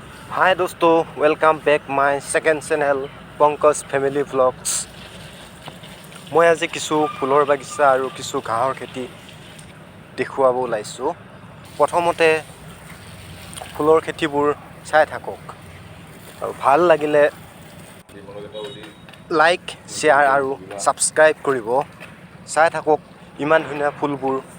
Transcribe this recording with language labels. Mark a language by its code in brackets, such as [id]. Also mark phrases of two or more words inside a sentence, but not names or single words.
[en] Hi दोस्तों, welcome back my second channel Pankaj Family Vlogs। [hi] मैं आज [as] किछु फुলৰ বাগিচা আৰু কিছু ঘাঁহৰ খেতি দেখুৱাব ওলাইছোঁ। প্ৰথমতে ফুলৰ খেতিবোৰ চাই থাকক আৰু ভাল লাগিলে লাইক শ্বেয়াৰ আৰু ছাবস্ক্ৰাইব কৰিব। চাই থাকক ইমান ধুনীয়া ফুলবোৰ।